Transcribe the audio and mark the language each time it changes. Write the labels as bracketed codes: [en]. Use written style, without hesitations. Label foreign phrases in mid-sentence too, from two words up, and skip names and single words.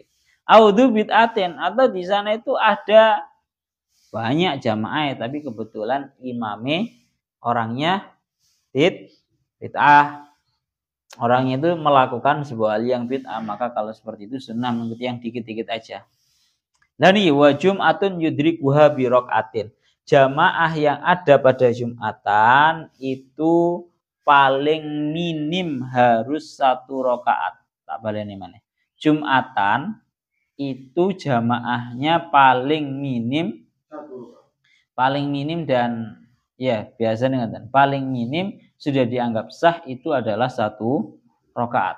[ar] أو ذو بدعة, [id] atau di sana itu ada banyak jamaah tapi kebetulan imamnya orangnya bid'ah. Orangnya itu melakukan sebuah hal yang bid'ah, maka kalau seperti itu sunnah mengikuti yang dikit-dikit aja. Dan ini [ar] وجمعة يدركها بركعة. [id] Jamaah yang ada pada Jumatan itu paling minim harus 1 rakaat. [jv] Tak baleni mana. [id] Jumatan itu jamaahnya paling minim dan ya biasanya ngeten, paling minim sudah dianggap sah itu adalah 1 rakaat.